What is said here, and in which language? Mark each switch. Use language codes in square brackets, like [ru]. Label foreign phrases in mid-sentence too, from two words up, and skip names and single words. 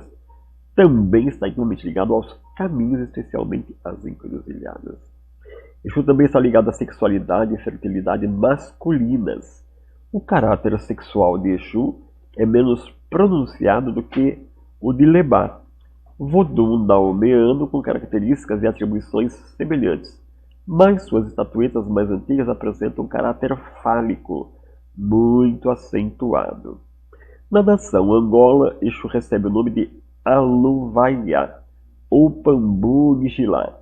[pt] Também está intimamente ligado aos caminhos, especialmente às encruzilhadas. Exu também está ligado à sexualidade e fertilidade masculinas. O caráter sexual de Exu é menos pronunciado do que o de Lebá, vodum daomeano com características e atribuições semelhantes. Mas suas estatuetas mais antigas apresentam um caráter fálico, muito acentuado. Na nação Angola, Exu recebe o nome de Aluvaia, ou Pambu Nigilá.